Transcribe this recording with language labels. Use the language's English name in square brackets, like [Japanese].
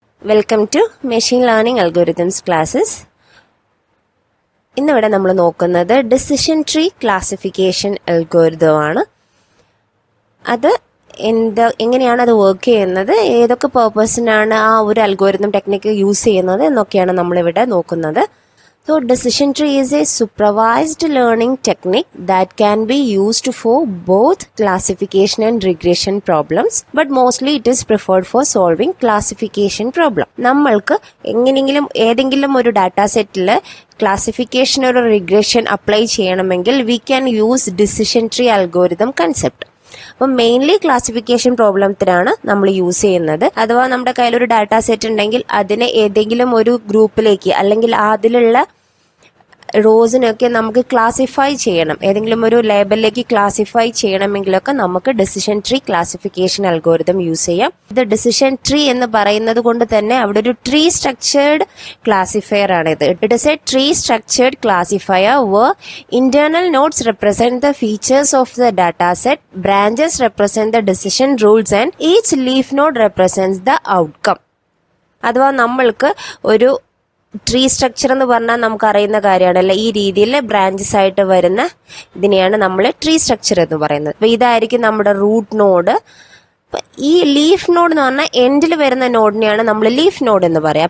[Malayalam] Welcome to machine learning algorithms classes. ഇന്നിവിടെ നമ്മൾ നോക്കുന്നത് ഡിസിഷൻ ട്രീ ക്ലാസിഫിക്കേഷൻ അൽഗോരിതം ആണ്. അത് എങ്ങനെയാണ് അത് വർക്ക് ചെയ്യുന്നത്, ഏതൊക്കെ പേർപ്പസിനാണ് ആ ഒരു അൽഗോരിതം ടെക്നിക്ക് യൂസ് ചെയ്യുന്നത് എന്നൊക്കെയാണ് നമ്മളിവിടെ നോക്കുന്നത്. [English] So decision tree is a supervised learning technique that can be used for both classification and regression problems, but mostly it is preferred for solving classification problem. [Malayalam] നമ്മൾക്ക് ഏതെങ്കിലും ഒരു ഡാറ്റാ സെറ്റിൽ classification ഒരു regression apply ചെയ്യണമെങ്കിൽ [English] we can use decision tree algorithm concept. [Malayalam] അപ്പം mainly classification പ്രോബ്ലത്തിനാണ് നമ്മൾ use ചെയ്യുന്നത്. അഥവാ നമ്മുടെ കയ്യിൽ ഒരു ഡാറ്റാ സെറ്റ് ഉണ്ടെങ്കിൽ അതിനെ ഏതെങ്കിലും ഒരു ഗ്രൂപ്പിലേക്ക് അല്ലെങ്കിൽ അതിലുള്ള റോസിനൊക്കെ നമുക്ക് ക്ലാസിഫൈ ചെയ്യണം, ഏതെങ്കിലും ഒരു ലേബലിലേക്ക് ക്ലാസിഫൈ ചെയ്യണമെങ്കിലൊക്കെ നമുക്ക് decision tree classification algorithm use ചെയ്യാം. ഇത് ഡിസിഷൻ ട്രീ എന്ന് പറയുന്നത് കൊണ്ട് തന്നെ അവിടെ ഒരു ട്രീ സ്ട്രക്ചേർഡ് ക്ലാസിഫയർ ആണ് ഇത്. [English] It is a tree structured classifier where internal nodes represent the features of the data set, branches represent the decision rules and each leaf node represents the outcome. [Malayalam] അഥവാ നമ്മൾക്ക് ഒരു tree structure എന്ന് പറഞ്ഞാൽ നമുക്ക് അറിയുന്ന കാര്യമാണല്ലോ, ഈ രീതിയിൽ ബ്രാഞ്ചസ് ആയിട്ട് വരുന്ന ഇതിനെയാണ് നമ്മൾ ട്രീ സ്ട്രക്ചർ എന്ന് പറയുന്നത്. അപ്പൊ ഇതായിരിക്കും നമ്മുടെ റൂട്ട് നോഡ്. ഈ ലീഫ് നോഡ് എന്ന് പറഞ്ഞാൽ എൻഡിൽ വരുന്ന നോഡിനെയാണ് നമ്മൾ ലീഫ് നോഡ് എന്ന് പറയാം.